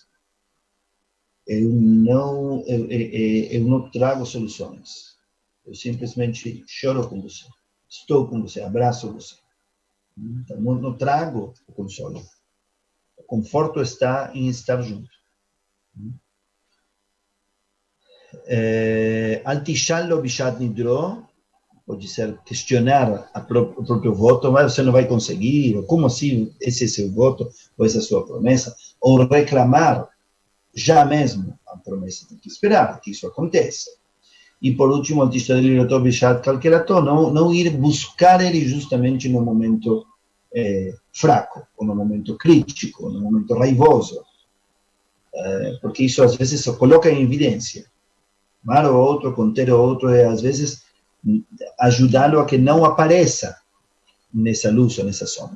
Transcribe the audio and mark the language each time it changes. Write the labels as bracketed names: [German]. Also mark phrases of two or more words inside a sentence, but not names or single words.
[Portuguese] Eu não trago soluções. Eu simplesmente choro com você. Estou com você, abraço você. Então, não trago o consolo. O conforto está em estar junto. [Hebrew] אל תשאל לו בשעת נדרו, [Portuguese] pode ser questionar o próprio voto, mas você não vai conseguir, ou como assim esse é seu voto, ou essa é a sua promessa, ou reclamar já mesmo a promessa, tem que esperar que isso aconteça. E por último, [Hebrew] אל תשתדל לראותו בשעת קלקלתו, [Portuguese] não ir buscar ele justamente no momento fraco, ou no momento crítico, ou no momento raivoso, porque isso às vezes se coloca em evidência. Amar o outro, conter o outro, às vezes ajudá-lo a que não apareça nessa luz ou nessa sombra.